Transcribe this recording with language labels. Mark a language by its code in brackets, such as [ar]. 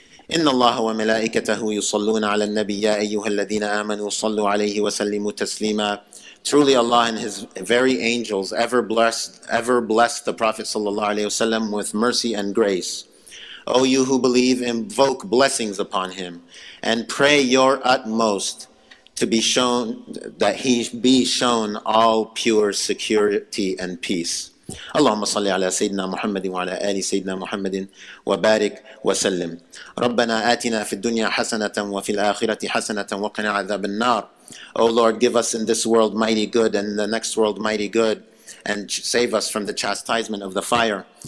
[ar] إن الله وملائكته يصلون على النبي يا أيها الذين آمنوا صلوا عليه وسلموا تسليما. [en] Truly Allah and His very angels ever bless the Prophet sallallahu alaihi wasallam with mercy and grace. O you who believe, invoke blessings upon him and pray your utmost to be shown that he be shown all pure security and peace. [ar] اللهم صل على سيدنا محمد وعلى آل سيدنا محمد وبارك وسلم. ربنا آتنا في الدنيا حسنة وفي الآخرة حسنة وقنا عذاب النار. [en] O Lord, give us in this world mighty good and in the next world mighty good, and save us from the chastisement of the fire.